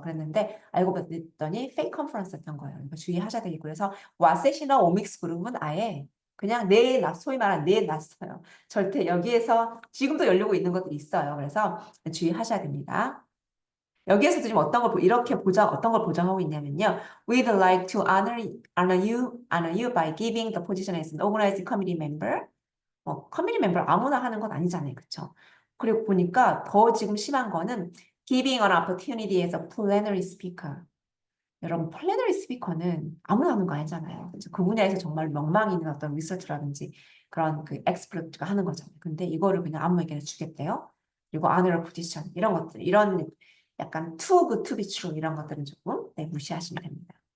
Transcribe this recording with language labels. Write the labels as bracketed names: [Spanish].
[Korean] 그랬는데 알고 봤더니 페이크 컨퍼런스였던 거예요. 이거 주의하셔야 되겠고, 그래서 와셋이나 오믹스 그룹은 아예 그냥 소위 말하는 내놨어요. 절대 여기에서 지금도 열리고 있는 것들이 있어요. 그래서 주의하셔야 됩니다. 여기에서도 지금 어떤 걸 보장하고 있냐면요. [English] We'd like to honor you by giving the position as an organizing committee member. [Korean] 커뮤니티 멤버 아무나 하는 건 아니잖아요. 그쵸? 그리고 보니까 더 지금 심한 거는 [English] giving an opportunity as a plenary speaker. [Korean] 여러분, plenary speaker는 아무나 하는 거 아니잖아요. 그쵸? 그 분야에서 정말 명망 있는 어떤 리서치라든지 그런 그 엑스퍼트가 하는 거잖아요. 근데 이거를 그냥 아무에게나 주겠대요. 그리고 honor position 이런 것들, 이런 약간 [English] too good to be true [Korean] 이런 것들은 조금 무시하시면 됩니다.